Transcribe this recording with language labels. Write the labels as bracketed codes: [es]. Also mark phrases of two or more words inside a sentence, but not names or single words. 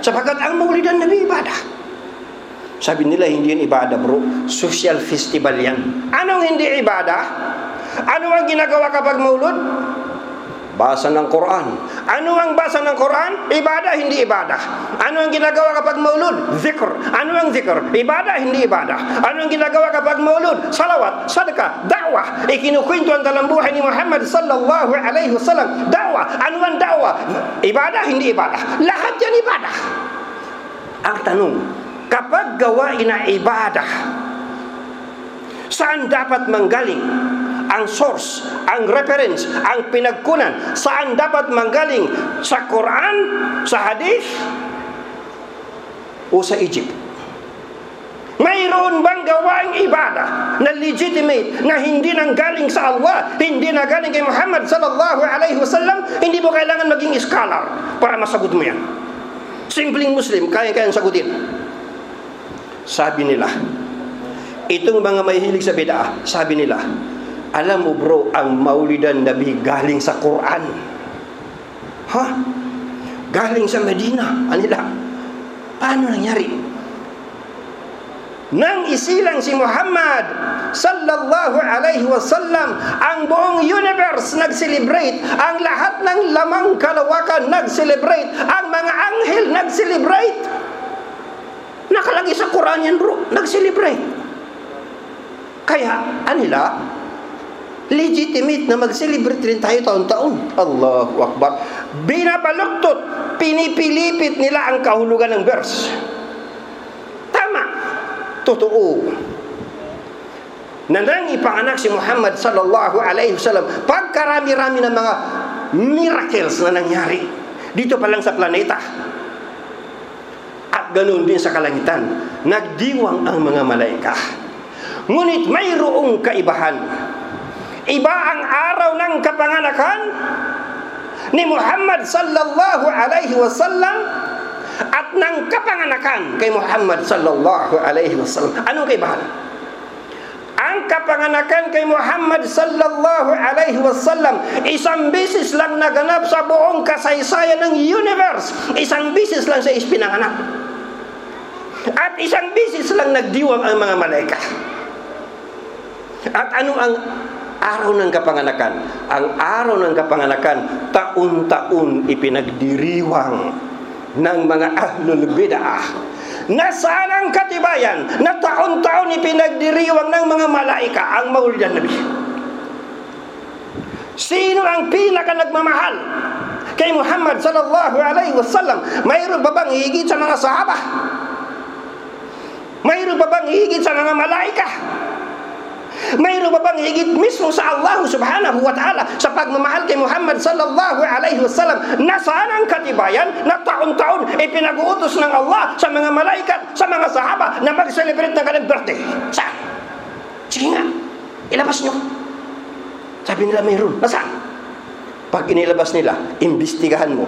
[tl] Sapagkat ang Maulidan Nabi ibadah. Sabi nila, hindi yan ibadah bro, [en] social festival [tl] yan. Anong hindi ibadah? Ano ang ginagawa kapag maulud? Basa ng Quran. Ano ang basa ng Quran? Ibadah, hindi ibadah. Ano ang ginagawa kapag maulud? Zikr. Ano ang zikr? Ibadah, hindi ibadah. Ano ang ginagawa kapag maulud? Salawat, sadaqah, da'wah. Ikinukwento ang dalang buhay ni Muhammad [ar] صلى الله عليه وسلم. [tl] Da'wah. Ano ang da'wah? Ibadah, hindi ibadah. Lahat yan ibadah. Ang tanong, kapag gawain na ibadah, saan dapat manggaling ang source, ang reference, ang pinagkunan, saan dapat manggaling, sa Quran, sa Hadith, o sa Egypt? Mayroon bang gawaing ibadah na legitimate, na hindi nanggaling sa Allah, hindi na galing kay Muhammad [ar] صلى الله عليه وسلم? [tl] Hindi mo kailangan maging scholar para masagot mo yan. Simpleng Muslim, kaya-kayang sagutin. Sabi nila, itong mga mahilig sa bid'ah, sabi nila, alam mo bro, ang Maulidan Nabi galing sa Quran. Ha? Galing sa Medina. Anila, paano nangyari? Nang isilang si Muhammad [ar] صلى الله عليه وسلم, [tl] ang buong universe nag-celebrate, ang lahat ng lamang kalawakan nag-celebrate, ang mga anghel nag-celebrate. Nakalagay sa Quran yan bro, nag-celebrate. Kaya, anila, legitimate na mag-celebrate rin tayo taon-taon. [ar] الله أكبر. [tl] Binabaluktot, pinipilipit nila ang kahulugan ng verse. Tama. Totoo. Nang ipanganak si Muhammad [ar] صلى الله عليه وسلم, [tl] pagkarami-rami ng mga miracles na nangyari dito pa lang sa planeta, at ganoon din sa kalangitan, nagdiwang ang mga malaika. Ngunit mayroong kaibahan. Iba ang araw ng kapanganakan ni Muhammad [ar] صلى الله عليه وسلم [tl] at ng kapanganakan kay Muhammad [ar] صلى الله عليه وسلم. [tl] Anong kaibahan? Ang kapanganakan kay Muhammad [ar] صلى الله عليه وسلم, [tl] isang bisis lang naganap sa buong kasaysayan ng universe. Isang bisis lang siya ispinanganak. At isang bisis lang nagdiwang ang mga malaika. At ano ang araw ng kapanganakan? Ang araw ng kapanganakan, taon-taon ipinagdiriwang ng mga [ar] أهل البدعة. [tl] Nasaan ang katibayan na taon-taon ipinagdiriwang ng mga malaika ang Maulidan Nabi? Sino ang pinaka nagmamahal kay Muhammad [ar] صلى الله عليه وسلم? [tl] Mayroon ba bang higit sa mga sahaba? Mayroon ba bang higit sa mga malaika? Mayroon ba bang higit mismo sa Allah [ar] سبحانه وتعالى [tl] sa pagmamahal kay Muhammad [ar] صلى الله عليه وسلم? [tl] Nasaan ang katibayan na taon-taon ipinag-uutos ng Allah sa mga malaikat, sa mga sahaba na mag-celebrate ng kanilang birthday? Saan? Sige nga, ilabas nyo. Sabi nila mayroon. Nasaan? Pag inilabas nila, imbestigahan mo.